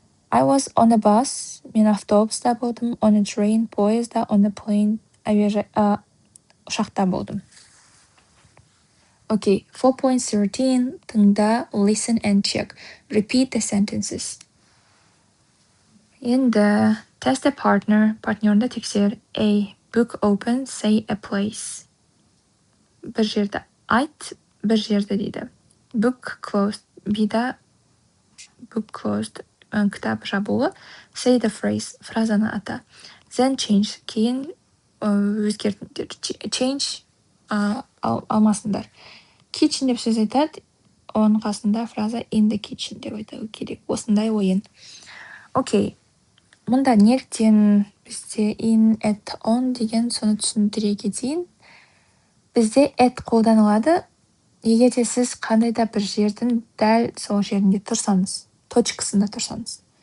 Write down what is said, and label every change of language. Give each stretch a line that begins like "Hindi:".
English: I was on a bus,
Kazakh: мен автобуста болдым,
English: on a train, поезда, on a plane,
Kazakh: ұшақта болдым.
English: Okay, 4.13, тыңда, listen and check. Repeat the sentences.
Kazakh: Енді
English: test a partner,
Kazakh: партнеріңді тексер.
English: A, book open, say a place.
Kazakh: Bir жерді айт, бір жерді дейді.
English: Book closed, B'да book closed,
Kazakh: кітап жабулы.
English: Say the phrase,
Kazakh: фразаны ата.
English: Then change,
Kazakh: кейін өзгертіңдер. Change алмасындар. Kitchen деп сөз айтады, оның қасында фраза
English: in the kitchen
Kazakh: деп айту керек. Осындай ойын. Окей, мұнда неліктен бізде in, at, on деген соны түсіндіре кетейін. Бізде at қолданылады, егер де сіз қандай да бір жердің дәл сол жерінде тұрсаңыз, точкасында тұрсаңыз.